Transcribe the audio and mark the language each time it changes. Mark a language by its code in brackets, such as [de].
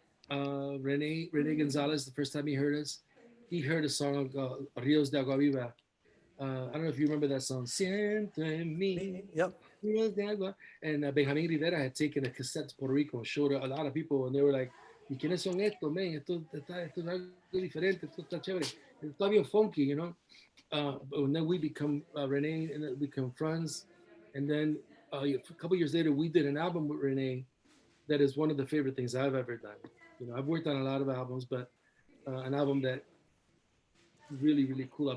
[en] Rene Gonzalez, the first time he heard us, he heard a song of Rios de Agua Viva. I don't know if you remember that song. [es] Siento en mí. [en] Yep. [es] Rios de Agua. [en] And Benjamin Rivera had taken a cassette to Puerto Rico and showed a lot of people, and they were like, [es] ¿y quiénes son estos, man? Esto es algo diferente, esto está chévere. [en] It's [es] bien [en] funky, And then we become, Rene and then we become friends. And then a couple years later, we did an album with Rene that is one of the favorite things I've ever done. I've worked on a lot of albums, but an album that really, really cool.